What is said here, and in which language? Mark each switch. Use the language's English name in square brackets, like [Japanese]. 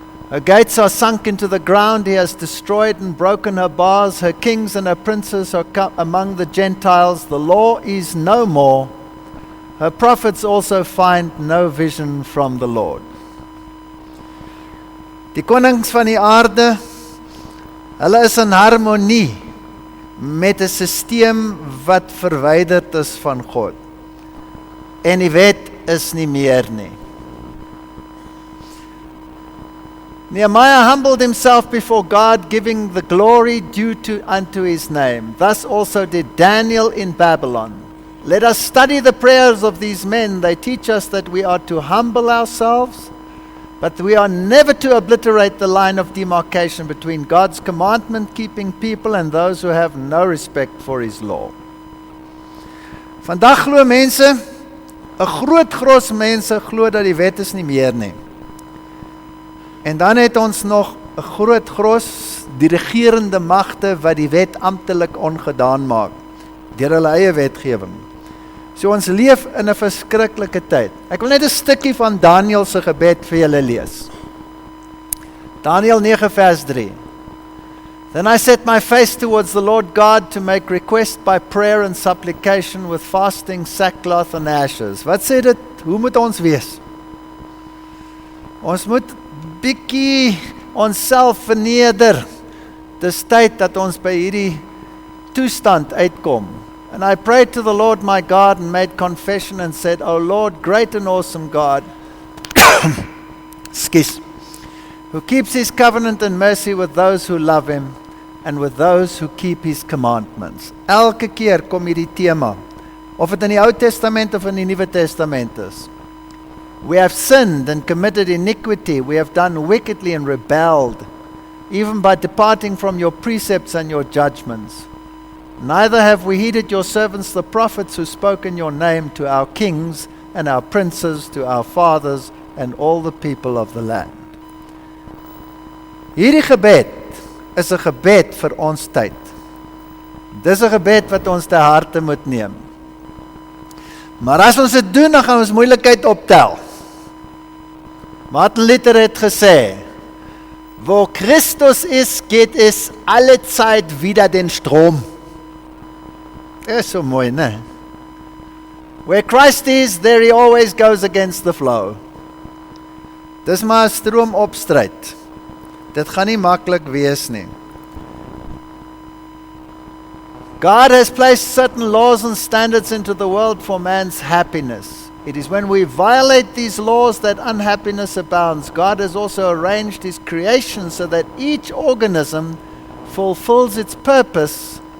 [English] Her gates are sunk into the ground, he has destroyed and broken her bars, her kings and her princes are among the Gentiles, the law is no more, her prophets also find no vision from the Lord. [Afrikaans] Die konings van die aarde, hulle is in harmonie met 'n sisteem wat verwyderd is van God. En die wet is nie meer nie. [English] Nehemiah humbled himself before God, giving the glory due unto his name. Thus also did Daniel in Babylon. Let us study the prayers of these men. They teach us that we are to humble ourselves, but we are never to obliterate the line of demarcation between God's commandment-keeping people and those who have no respect for his law. [Afrikaans] Vandag glo mense, 'n groot gros mense glo dat die wet is nie meer nie. En dan het ons nog 'n groot gros dirigerende magte wat die wet amptelik ongedaan maak deur hulle eie wetgewing. So ons leef in 'n verskriklike tyd. Ek wil net 'n stukkie van Daniel se gebed vir julle lees. Daniel 9 vers 3. [English] Then I set my face towards the Lord God to make request by prayer and supplication with fasting, sackcloth and ashes. [Afrikaans] Wat sê dit? Hoe moet ons wees? Ons moet bietjie onsself verneder. Dis tyd dat ons by hierdie toestand uitkom. [English] And I prayed to the Lord my God and made confession and said, O Lord, great and awesome God, who keeps his covenant and mercy with those who love him and with those who keep his commandments. [Afrikaans] Elke keer kom hierdie tema, of dit in die Ou Testament of in die Nuwe Testament is. [English] We have sinned and committed iniquity. We have done wickedly and rebelled, even by departing from your precepts and your judgments. Neither have we heeded your servants the prophets who spoke in your name to our kings and our princes, to our fathers and all the people of the land. [Afrikaans] Hierdie gebed is 'n gebed vir ons tyd. Dis 'n gebed wat ons te harte moet neem. Maar as ons dit doen, dan gaan ons moeilikheid optel. [German] Martin Luther [Afrikaans] het gesê, [German] wo Christus ist, geht es alle Zeit wieder den Strom. [Afrikaans] Is so mooi, né? [English] Where Christ is, there he always goes against the flow. [Afrikaans] Dis maar 'n stroomopstryd. Dit gaan nie maklik wees nie. [English] God has placed certain laws and standards into the world for man's happiness. It is when we violate these laws that unhappiness abounds. God has also arranged his creation so that each organism fulfills its purpose.